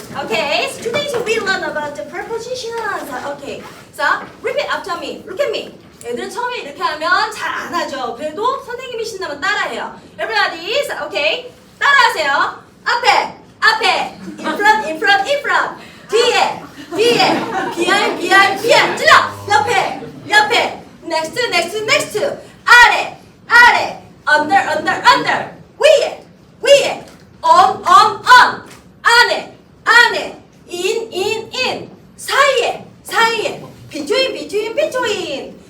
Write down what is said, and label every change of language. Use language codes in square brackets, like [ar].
[en] Okay, so today we learn about the prepositions. Okay, so repeat after me. Look at me. [ko] 애들은 처음에 이렇게 하면 잘 안 하죠. 그래도 선생님이 신나면 따라해요. [en] Everybody, okay, [ko] 따라하세요. 앞에, in front, 뒤에, behind, 찔러, 옆에, next, 아래, under, 위에, on, 안에, in, 사이에, between.